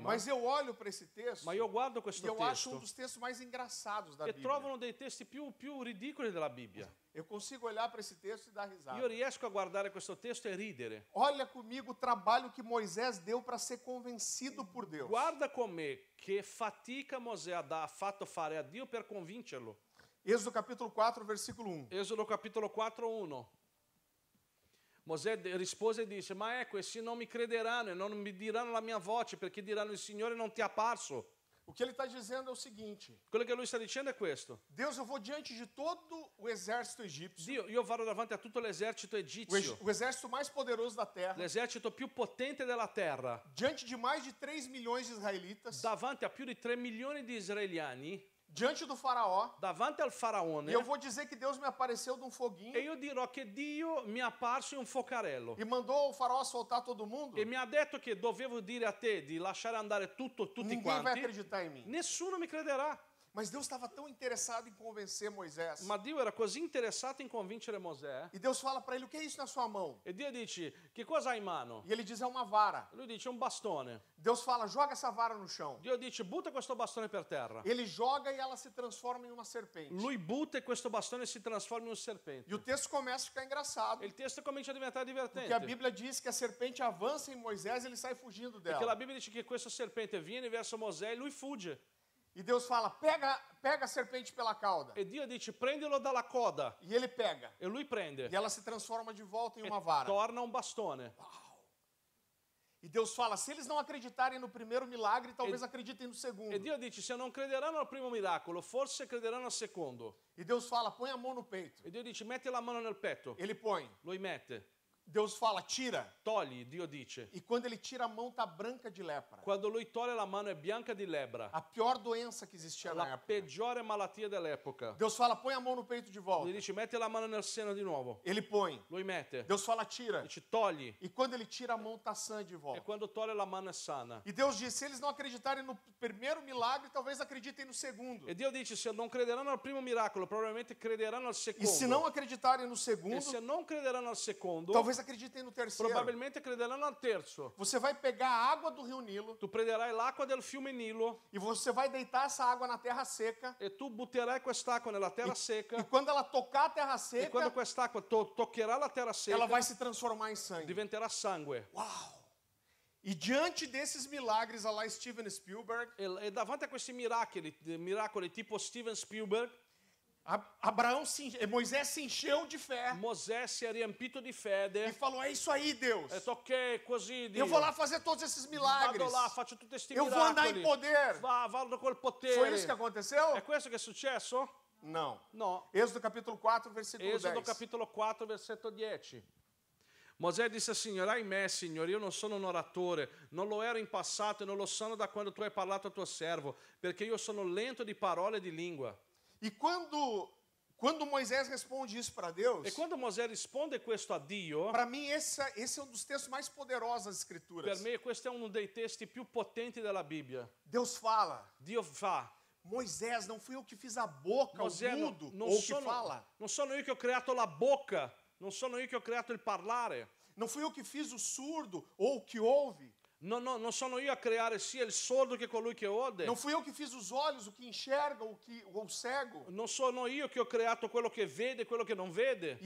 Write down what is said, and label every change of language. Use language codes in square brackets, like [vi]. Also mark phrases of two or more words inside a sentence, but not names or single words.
[pt] mas eu olho para esse texto [it] ma io guardo [pt] e [it] questo [pt] eu acho um [it] testo [pt] dos textos mais engraçados da [it] e [pt] Bíblia. [it] trovo uno dei testi più ridicoli della Bibbia. [pt] Eu consigo olhar para esse texto e dar risada. [it] Io riesco a guardare questo testo e ridere. [pt] Olha comigo o trabalho que Moisés deu para ser convencido por Deus. [it] Guarda con me che fatica Mosè ha fatto fare a Dio per convincerlo. [pt] Êxodo capítulo 4, versículo 1. [it] Esodo capitolo 4, 1. Mosè rispose e disse, ma ecco, essi non mi crederanno e non mi diranno la mia voce perché diranno il Signore non ti è apparso. [pt] O que ele está dizendo é o seguinte: [it] Quello che lui sta dicendo è questo. [pt] Deus, eu vou diante de todo o exército egípcio, [it] Dio, io vado davanti a tutto l'esercito egizio, [pt] o exército mais poderoso da terra, [it] l'esercito più potente della terra, [pt] diante de mais de 3 milhões de israelitas, [it] davanti a più di 3 milioni di israeliani, [pt] diante do faraó, [it] davanti al faraone, [pt] e eu vou dizer que Deus me apareceu de um [it] e [pt] foguinho [it] io dirò che Dio mi è apparso in un focarello [pt] e mandou o faraó soltar todo mundo. [it] e mi ha detto che dovevo dire a te di lasciare andare tutti [pt] Ninguém vai [it] quanti. [pt] acreditar em mim. [it] Nessuno mi crederà. [pt] Mas Deus estava tão interessado em convencer Moisés. [it] Ma Dio era così interessato in convincere Mosè. [pt] E Deus fala para ele: o que é isso na sua mão? [it] E Dio dice, che cosa hai in mano? [pt] E ele diz: é uma vara. [it] Lui dice, un bastone. [pt] Deus fala: joga essa vara no chão. [it] Dio dice, butta questo bastone per terra. [pt] Ele joga e ela se transforma em uma serpente. [it] Lui butta e questo bastone si trasforma in un serpente. [pt] E o texto começa a ficar engraçado. [it] E il testo comincia a diventare divertente. [pt] Porque a Bíblia diz que a serpente avança em Moisés e ele sai fugindo [it] Perché la [pt] dela. [it] Bibbia dice che questo serpente viene verso Mosè e lui fugge. [pt] E Deus fala: pega a serpente pela cauda. [it] E Dio dice, prendilo dalla coda. [pt] E ele pega. [it] E lui prende. [pt] E ela se transforma de volta em uma [it] E [pt] vara. [it] torna un bastone. [pt] E Deus fala: se eles não acreditarem no primeiro milagre, talvez acreditem no segundo. [it] E Dio dice, se non crederanno al primo miracolo, forse crederanno al secondo. [pt] E Deus fala: põe a mão no peito. [it] E Dio dice, metti la mano nel petto. [pt] Ele põe. [it] Lui mette. [pt] Deus fala: tira. [it] Togli, Dio dice. [pt] E quando ele tira a mão, tá branca de lepra. [it] Quando lui toglie la mano è bianca di lebbra. [pt] A pior doença que existia na [it] La [pt] época. [it] peggiore malattia dell'epoca. [pt] Deus fala: põe a mão no peito de volta. [it] Lui dice, metti la mano nel seno di nuovo. [pt] Ele põe. [it] Lui mette. [pt] Deus fala: tira. [it] Dice, togli. [pt] E quando ele tira a mão, tá sã de [it] E [pt] volta. [it] quando toglie la mano è sana. [pt] E Deus diz: se eles não acreditarem no primeiro milagre, talvez acreditem no segundo. [it] E Dio dice, se non crederanno al primo miracolo, probabilmente crederanno al [pt] E se não [it] secondo. [pt] acreditarem no [it] E [pt] segundo, [it] se non crederanno al secondo, [pt] talvez acreditem no terceiro. [it] probabilmente crederanno al terzo. [pt] Você vai pegar a água do rio Nilo [it] Tu prenderai l'acqua del fiume Nilo [pt] e você vai deitar essa água na terra seca. [it] e tu butterai quest'acqua nella terra [pt] E [it] secca. [pt] quando ela tocar a terra [it] E quando [pt] seca, [it] quest'acqua toccherà la terra [pt] ela [it] secca, [pt] vai se transformar em sangue. [it] diventerà sangue. [pt] Uau! E diante desses milagres, a lá Steven Spielberg, [it] E davanti a questi miracoli tipo Steven Spielberg, [pt] Moisés se encheu de fé [it] Mosè si è riempito di [pt] e [it] fede. [pt] falou: é isso aí, Deus. [it] Ha detto, ok, così Dio. [pt] Eu vou lá fazer todos esses milagres. [it] Vado là, faccio tutti questi [pt] Eu vou andar em [it] miracoli. [pt] poder. [it] Vado col [pt] Foi [it] potere. [pt] isso que aconteceu? [it] È questo che è successo? [pt] Não. [it] No. [pt] Êxodo capítulo 4, versículo [it] Esodo [pt] 10. [it] capitolo 4, versetto 10. Mosè disse al Signore, ahimè, Signore, io non sono un oratore, non lo ero in passato e non lo sono da quando tu hai parlato al tuo servo, perché io sono lento di parole e di lingua. [pt] E quando Moisés responde isso para Deus, [it] E quando Mosè risponde questo a Dio, [pt] para mim esse é um dos textos mais poderosos das [it] per [pt] Escrituras. [it] me questo è uno dei testi più potenti della Bibbia. [pt] Deus fala: [it] Dio fa, [pt] Moisés, não fui eu que fiz a boca, [it] Mosè, [pt] o mudo, [it] non [pt] ou o que fala. [it] sono io che ho creato la bocca, non sono io che ho creato il parlare, [pt] Não fui eu que fiz o surdo ou o que ouve. [it] Non sono io a creare sia il sordo che colui che ode. [pt] Não fui eu que fiz os olhos, o que enxerga, o cego. [it] Non sono io che ho creato quello che vede e quello che non vede.